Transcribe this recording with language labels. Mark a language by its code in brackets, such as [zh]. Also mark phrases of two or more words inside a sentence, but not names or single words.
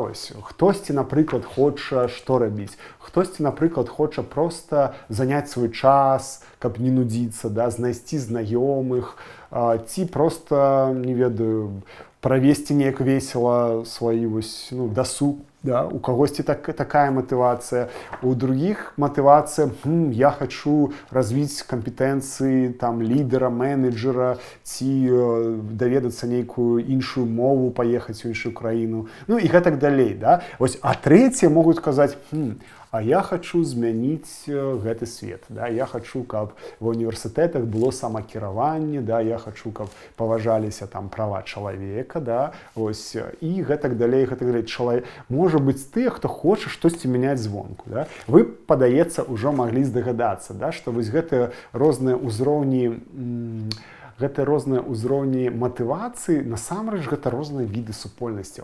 [be] Вось, хтосьці, напрыклад, хоча што рабіць, хтосьці, напрыклад, хоча проста заняць свой час, каб не нудзіцца, да? Знайсці знаёмых, ці проста, не ведаю, правесці неяк весела свой дасуг. [ru] Да, [be] у кагосьці [ru] такая мотивация, у других мотивация, я хочу развить компетенции там лидера, менеджера, [be] ці даведацца нейкую іншую мову, [ru] поехать в [be] іншую краіну, ну и гэтак далей, да. Вось, [ru] а третьи могут сказать, [be] а я хочу змяніць гэты свет, да, я хочу, каб ва універсітэтах было самакіраванне, да, я хочу, каб паважаліся там права чалавека, да, ось, і гэтак далей, можа быць тыя, хто хоча штосьці мяняць звонку, да. Вы, падаецца, ўжо маглі здагадацца, да, што вось гэтыя розныя ўзроўні матывацыі, насамрэч гэта розныя віды супольнасцяў.